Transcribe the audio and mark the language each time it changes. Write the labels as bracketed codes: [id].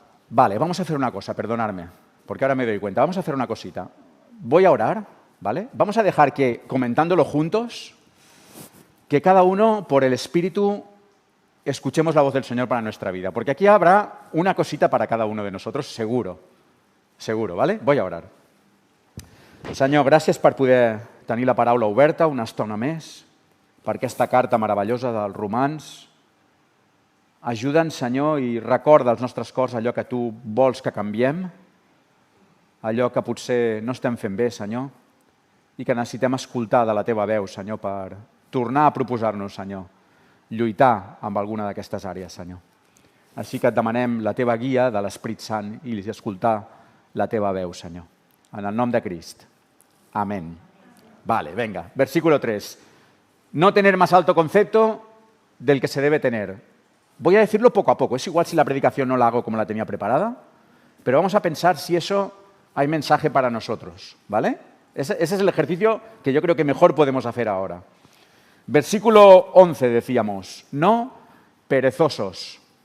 [es] Vale, vamos a hacer una cosa, perdonadme, porque ahora me doy cuenta. Vamos a hacer una cosita. Voy a orar, ¿vale? Vamos a dejar que, comentándolo juntos, que cada uno, por el Espíritu, escuchemos la voz del Señor para nuestra vida. Porque aquí habrá una cosita para cada uno de nosotros, seguro. Seguro, ¿vale? Voy a orar. [ca] Senyor, gràcies per poder tenir la paraula oberta una estona més, per aquesta carta meravellosa dels Romans. Ajuda'ns, Senyor, i recorda als nostres cors allò que tu vols que canviem, allò que potser no estem fent bé, Senyor, i que necessitem escoltar de la teva veu, Senyor, per tornar a proposar-nos, Senyor, lluitar amb alguna d'aquestes àrees, Senyor. Així que et demanem la teva guia de l'Esperit Sant i escoltar la teva veu, Senyor. En el nom de Crist. [es] Amén. Vale, venga. Versículo 3. No tener más alto concepto del que se debe tener. Voy a decirlo poco a poco. Es igual si la predicación no la hago como la tenía preparada, pero vamos a pensar si eso hay mensaje para nosotros, ¿vale? Ese es el ejercicio que yo creo que mejor podemos hacer ahora. Versículo 11 decíamos, no perezosos.